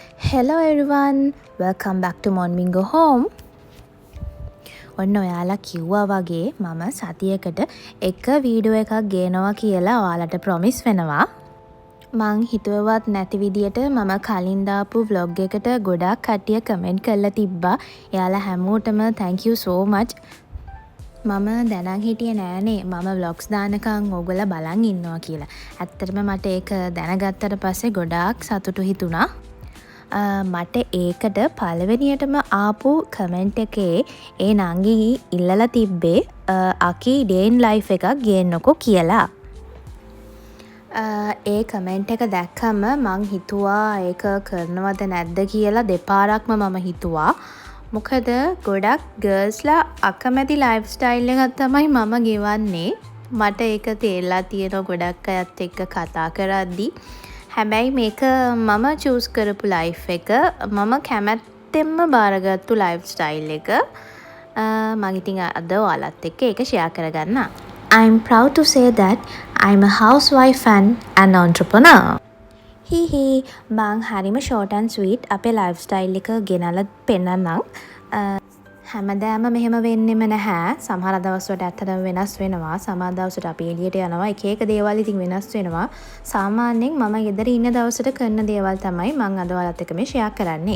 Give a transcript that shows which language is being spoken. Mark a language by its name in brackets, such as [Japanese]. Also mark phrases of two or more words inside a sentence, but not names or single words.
[English] Hello everyone, welcome back to Monmingo Home. [Sinhala] ඔන්න ඔයාලා කිව්වා වගේ මම සතියකට එක වීඩියෝ එකක් ගේනවා කියලා ඔයාලට ප්‍රොමිස් වෙනවා. මං හිතුවවත් නැති විදියට මම කලින් දාපු vlog එකට ගොඩාක් කට්ටිය කමෙන්ට් කරලා තිබ්බා. එයාලා හැමෝටම [English] thank you so much. [Sinhala] මම දැනන් හිටියේ නෑනේ මම vlogs දානකම් ඕගොල්ලෝ බලන් ඉන්නවා කියලා. ඇත්තටම මට ඒක දැනගත්තට පස්සේ ගොඩාක් සතුටු හිතුණා. මට ඒකට පළවෙනියටම ආපු කමෙන්ට් එකේ ඒ නංගි ඉල්ලලා තිබ්බේ අකි [English] day in life [Sinhala] එකක් ගේන්නකෝ කියලා. ඒ කමෙන්ට් එක දැක්කම මං හිතුවා ඒක කරනවද නැද්ද කියලා දෙපාරක්ම මම හිතුවා. මොකද ගොඩක් ගර්ල්ස්ලා අකමැති [English] life style [Sinhala] එකක් තමයි මම ගෙවන්නේ. මට ඒක තේරලා තියෙනවා ගොඩක් අයත් එක්ක කතා කරද්දී. හැබැයි මේක මම චූස් කරපු ලයිෆ් එක මම කැමැත්තෙන්ම බාරගත්තු [English] life style [Sinhala] එක. මම ඉතින් අද ඔයාලත් එක්ක ඒක ෂෙයා කරගන්න. [English] I'm proud to say that I'm a housewife and an entrepreneur. [Sinhala] හිහි මං හරිම [English] short and sweet [Sinhala] අපේ ලයිෆ් ස්ටයිල් එක ගෙනල්ලා පෙන්නන්නම්. හැමදාම මෙහෙම වෙන්නෙම නැහැ. සමහර දවස්වලට ඇත්තටම වෙනස් වෙනවා. සමහර දවස්වලට අපි එළියට යනවා. එක එක දේවල් ඉතින් වෙනස් වෙනවා. සාමාන්‍යයෙන් මම ගෙදර ඉන්න දවසට කරන දේවල් තමයි මම අද ඔයාලත් එක්ක මේ ෂෙයා කරන්නේ.